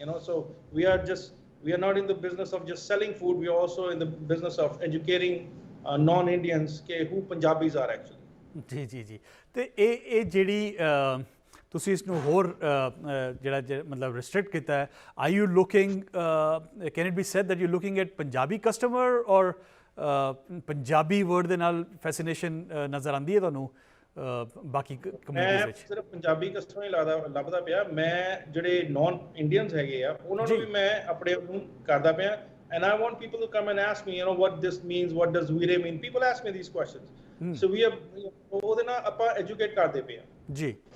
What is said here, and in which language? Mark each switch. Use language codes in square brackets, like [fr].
[en] So we are not in the business of just selling food. We are also in the business of educating non-Indians who Punjabis are actually. ਜੀ। [pa] ਤੇ ਇਹ ਜਿਹੜੀ ਤੁਸੀਂ ਇਸ ਨੂੰ ਹੋਰ ਜਿਹੜਾ ਮਤਲਬ ਰਿਸਟ੍ਰਿਕਟ ਕੀਤਾ ਹੈ, [en] are you looking, can it be said that you looking at Punjabi customer, [pa] ਔਰ ਪੰਜਾਬੀ ਵਰਡ ਦੇ ਨਾਲ ਫੈਸੀਨੇਸ਼ਨ ਨਜ਼ਰ ਆਉਂਦੀ ਹੈ ਤੁਹਾਨੂੰ ਬਾਕੀ ਕਮਿਊਨਿਟੀਜ਼ ਵਿੱਚ? ਸਿਰਫ ਪੰਜਾਬੀ ਕਸਟਮਰ ਹੀ ਲੱਭਦਾ ਪਿਆ। ਮੈਂ ਜਿਹੜੇ ਨਾਨ ਇੰਡੀਅਨਸ ਹੈਗੇ ਆ, ਉਹਨਾਂ ਨੂੰ ਵੀ ਮੈਂ ਆਪਣੇ ਨੂੰ ਕਰਦਾ ਪਿਆ। [en] And I want people to come and ask me, what this means, what does Veere mean? People ask me these questions. So we have, [pa] ਉਹਦੇ ਨਾਲ ਆਪਾਂ ਐਜੂਕੇਟ ਕਰਦੇ ਪਏ ਆ। ਜੀ।